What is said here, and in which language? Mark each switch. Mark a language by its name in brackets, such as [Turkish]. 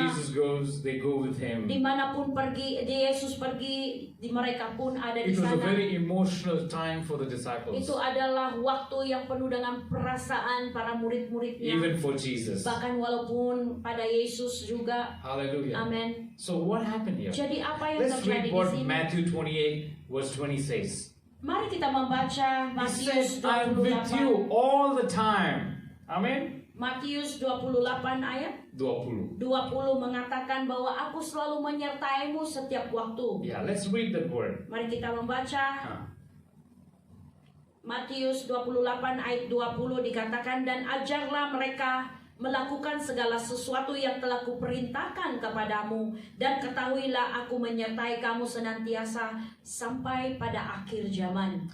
[English] Jesus goes, they go with Him. [Indonesian] Dimanapun pergi, Yesus pergi, di mereka pun ada di [English] It was a [Indonesian] sana. [English] very emotional time for the disciples, [Indonesian] Itu adalah waktu yang penuh dengan perasaan para murid-muridnya. [English] even for Jesus. [Indonesian] Bahkan walaupun pada Yesus juga. [English] Hallelujah. [Indonesian] Amin. [English] So what happened here? [Indonesian] Jadi apa yang [English] Let's [Indonesian] terjadi [English] read [Indonesian] di [English] what [Indonesian] sini? [English] Matthew 28 verse 20 says. [Indonesian] Mari kita membaca [English] He [Indonesian] Matius [English] says, I'm with you [Indonesian] 28. [English] all the time. Amen. [Indonesian] Matius 28 ayat 20. 20 mengatakan bahwa aku selalu menyertaimu setiap waktu. [English] Yeah, let's read that word. [Indonesian] Mari kita membaca Huh. Matius 28 ayat 20 dikatakan, dan ajarlah mereka melakukan segala sesuatu yang telah kuperintahkan kepadamu, dan ketahuilah aku menyertai kamu senantiasa sampai pada akhir zaman.